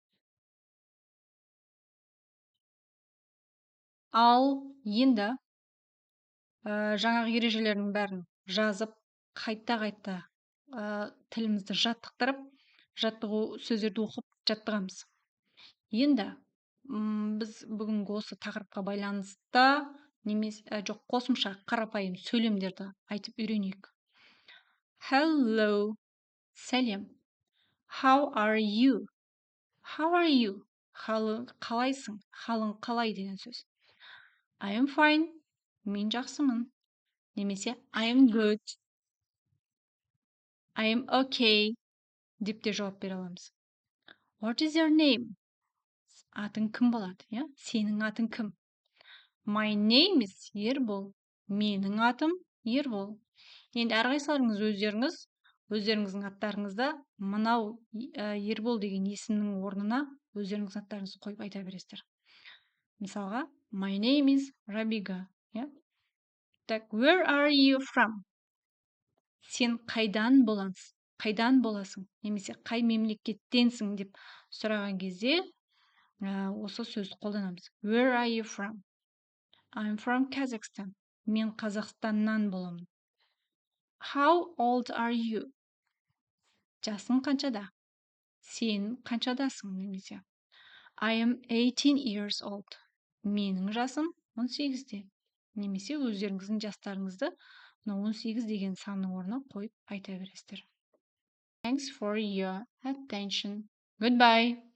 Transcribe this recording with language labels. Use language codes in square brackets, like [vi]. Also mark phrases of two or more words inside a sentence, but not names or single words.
[kk] Ал енді жаңағы ережелердің бәрін жазып, қайта тілімізді жаттықтырып, жаттығу сөздерді оқып жаттығамыз. Енді біз бүгінгі осы тақырыпқа байланысты жоқ қосымша қарапайым сөйлемдерді айтып үйренейік. [en] Hello, сәлем. How are you? How are you? [kk] Қалайсың? Халың қалай деген сөз. [en] I am fine. [kk] Мен жақсымын. [en] Немесе I am good. I am okay. [kk] Деп те жауап бере аламыз. [en] What is your name? [kk] Атың кім болады? Сенің атың кім? [en] My name is Ербол. [kk] Менің атым Ербол. Енді әрқайсыларыңыз өздеріңіздің аттарыңызда мынау Ербол деген есімнің орнына өздеріңіздің аттарыңызды қойып айта бересіздер. Мысалға, [en] my name is Рабига. Так, where are you from? [kk] Сен қайдан боласың? Немесе қай мемлекеттенсің деп сұраған кезде осы сөзді қолданамыз. [en] Where are you from? I'm from Kazakhstan. [kk] Мен Қазақстаннан боламын. [en] How old are you? [kk] Жасың қаншада? Сен қаншадасың немесе. [en] I am 18 years old. [kk] Менің жасым 18-де. Немесе өздеріңіздің жастарыңызды 18 деген санның орнына қойып айта бересіздер. [en] Thanks for your attention. Goodbye.